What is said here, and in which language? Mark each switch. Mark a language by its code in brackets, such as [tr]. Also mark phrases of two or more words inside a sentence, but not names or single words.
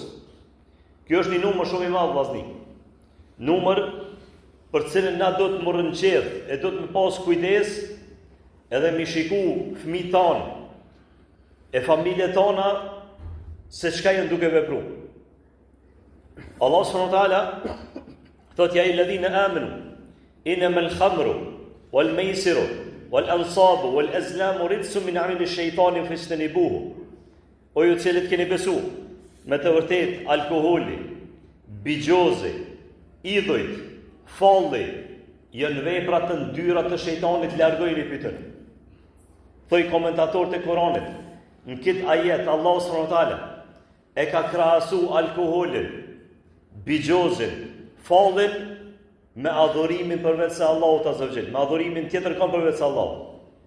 [sq] Kjo është një numër shumë i madh vllazni. Numër për cilën na do të morrën qeth, e do të pas kujdes edhe mi shiku fëmijët tanë e familjet tona se çka janë duke vepruar. Allah [ar] سبحانه وتعالى [sq] thot: [ar] يا أيها الذين آمنوا إنما الخمر والميسر والأنصاب والأزلام رجس من عمل الشيطان فاجتنبوه. [sq] O ju cilët keni besu, me të vërtet alkoholi, bigjozi, idhujt, falli janë vepra të ndyra të shejtanit, largojeni prej tyre. Thoj komentatorët e Kuranit, në këtë ajet Allah [ar] سبحانه وتعالى [sq] e ka krahasu alkoholin, bigjozin, fallin me adhurimin përveç se Allahut [ar] عز وجل, [sq] me adhurimin tjetër kam përveç se Allahut.